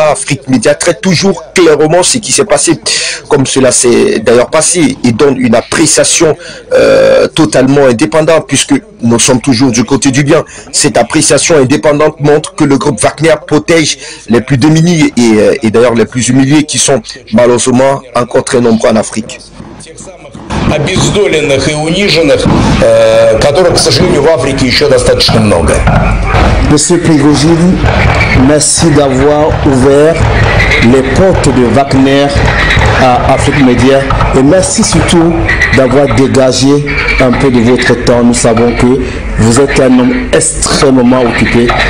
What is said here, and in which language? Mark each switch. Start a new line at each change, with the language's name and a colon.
French: Afrique Média traite toujours clairement ce qui s'est passé, comme cela s'est d'ailleurs passé, et donne une appréciation totalement indépendante, puisque nous sommes toujours du côté du bien. Cette appréciation indépendante montre que le groupe Wagner protège les plus démunis et d'ailleurs les plus humiliés, qui sont malheureusement encore très nombreux en Afrique.
Russian: Обездоленных и униженных, которых, к сожалению, в Африке еще достаточно много.
French: Monsieur Prigozhin, merci d'avoir ouvert les portes de Wagner à Afrique Média et merci surtout d'avoir dégagé un peu de votre temps. Nous savons que vous êtes un homme extrêmement occupé.